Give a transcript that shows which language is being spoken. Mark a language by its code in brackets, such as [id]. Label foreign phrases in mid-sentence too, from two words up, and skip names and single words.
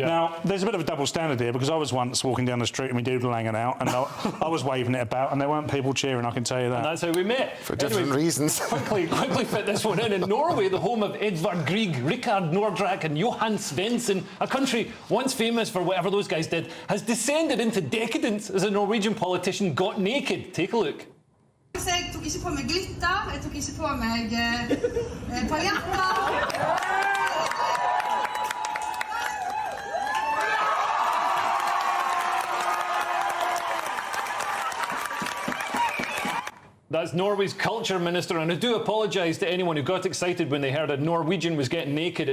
[en] Now, there's a bit of a double standard here, because I was once walking down the street and we doodle hanging out, and I was waving it about, and there weren't people cheering, I can tell you that. And that's how we met. For different reasons. quickly fit this one in. In Norway, the home of Edvard Grieg, Rikard Nordrak and Johan Svensson, a country once famous for whatever those guys did, has descended into decadence as a Norwegian politician got naked. Take a look. [no] Jeg tok ikke på meg glitter, jeg tok ikke på meg paljetter. [en] That's Norway's culture minister, and I do apologise to anyone who got excited when they heard a Norwegian was getting naked.